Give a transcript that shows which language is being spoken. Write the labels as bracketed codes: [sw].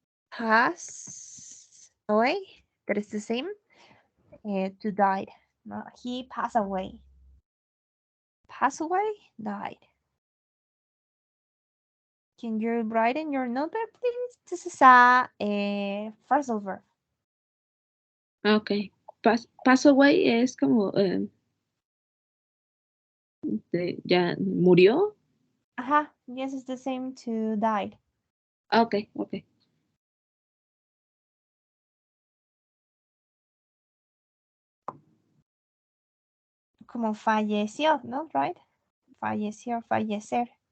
[en] Pass away. That is the same. To died. No, he passed away. Pass away, died. Can you write in your notebook, please? This is a phrasal verb. Okay. [es] Pass away es como ya murió. [en] Ajá, yes, it's the same to died. Okay, okay. [es] Como falleció, ¿no? Right? Falleció, fallecer.